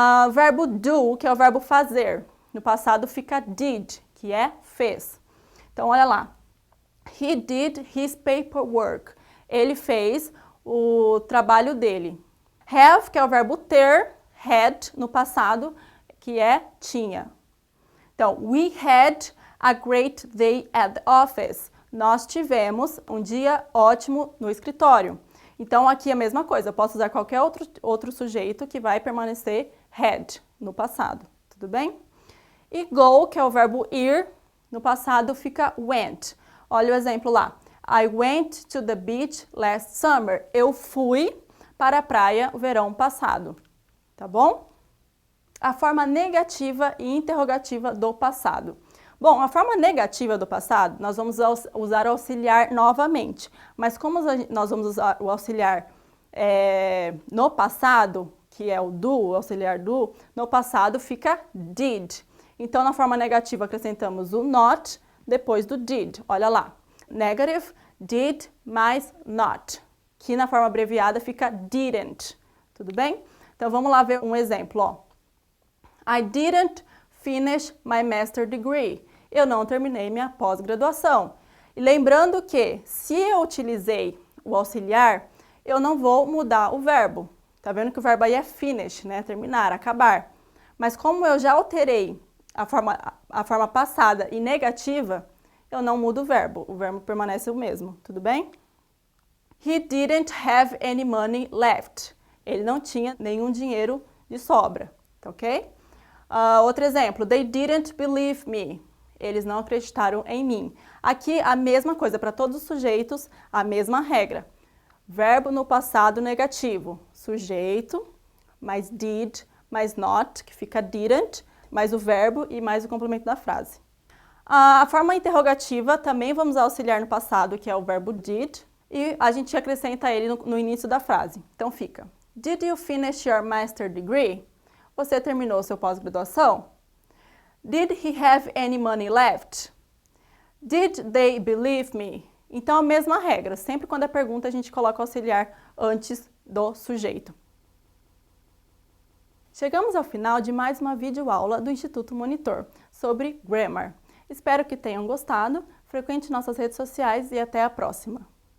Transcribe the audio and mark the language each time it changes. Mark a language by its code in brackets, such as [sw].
[pt] Verbo do, que é o verbo fazer, no passado fica did, que é fez. Então, olha lá. [en] He did his paperwork. [pt] Ele fez o trabalho dele. Have, que é o verbo ter, had, no passado, que é tinha. Então, [en] we had a great day at the office. [pt] Nós tivemos um dia ótimo no escritório. Então, aqui é a mesma coisa. Eu posso usar qualquer outro sujeito que vai permanecer had, no passado. Tudo bem? E go, que é o verbo ir, no passado fica went. Olha o exemplo lá. [en] I went to the beach last summer. [pt] Eu fui para a praia o verão passado. Tá bom? A forma negativa e interrogativa do passado. Bom, a forma negativa do passado, nós vamos usar o auxiliar novamente. Mas como nós vamos usar o auxiliar no passado, que é o do, o auxiliar do, no passado fica did. Então, na forma negativa, acrescentamos o not depois do did. Olha lá. Negative, did mais not. Que na forma abreviada fica didn't. Tudo bem? Então, vamos lá ver um exemplo. Ó. [en] I didn't finish my master degree. [pt] Eu não terminei minha pós-graduação. E lembrando que, se eu utilizei o auxiliar, eu não vou mudar o verbo. Tá vendo que o verbo aí é finish, né? Terminar, acabar. Mas como eu já alterei a forma passada e negativa, eu não mudo o verbo permanece o mesmo, tudo bem? [en] He didn't have any money left. [pt] Ele não tinha nenhum dinheiro de sobra, tá ok? Outro exemplo, [en] they didn't believe me. [pt] Eles não acreditaram em mim. Aqui a mesma coisa, para todos os sujeitos, a mesma regra. Verbo no passado negativo, sujeito, mais did, mais not, que fica didn't, mais o verbo e mais o complemento da frase. A forma interrogativa também vamos auxiliar no passado, que é o verbo did, e a gente acrescenta ele no início da frase. Então fica, [en] did you finish your master degree? [pt] Você terminou seu pós-graduação? [en] Did he have any money left? Did they believe me? [pt] Então a mesma regra, sempre quando é pergunta a gente coloca o auxiliar antes do sujeito. Chegamos ao final de mais uma videoaula do Instituto Monitor sobre Grammar. Espero que tenham gostado, frequente nossas redes sociais e até a próxima!